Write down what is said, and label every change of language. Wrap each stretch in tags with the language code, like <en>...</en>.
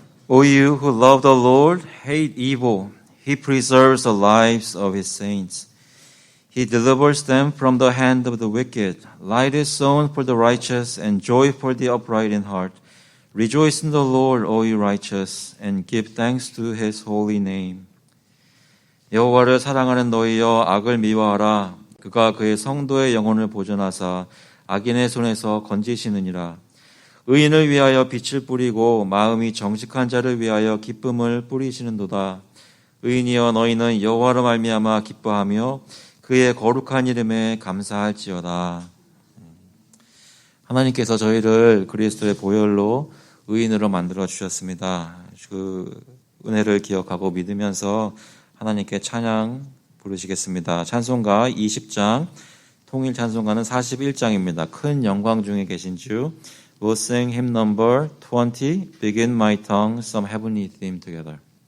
<en>O you who love the Lord, hate evil. He preserves the lives of his saints. He delivers them from the hand of the wicked. Light is sown for the righteous and joy for the upright in heart. Rejoice in the Lord, O you righteous, and give thanks to his holy name.</en> <ko>여호와를 사랑하는 너희여 악을 미워하라. 그가 그의 성도의 영혼을 보존하사 악인의 손에서 건지시느니라. 의인을 위하여 빛을 뿌리고 마음이 정직한 자를 위하여 기쁨을 뿌리시는도다. 의인이여 너희는 여호와로 말미암아 기뻐하며 그의 거룩한 이름에 감사할지어다. 하나님께서 저희를 그리스도의 보혈로 의인으로 만들어 주셨습니다. 그 은혜를 기억하고 믿으면서 하나님께 찬양 부르시겠습니다. 찬송가 20장, 통일 찬송가는 41장입니다. 큰 영광 중에 계신 주.</ko> <en>We'll sing hymn number 20, Begin my tongue, some heavenly theme together.</en>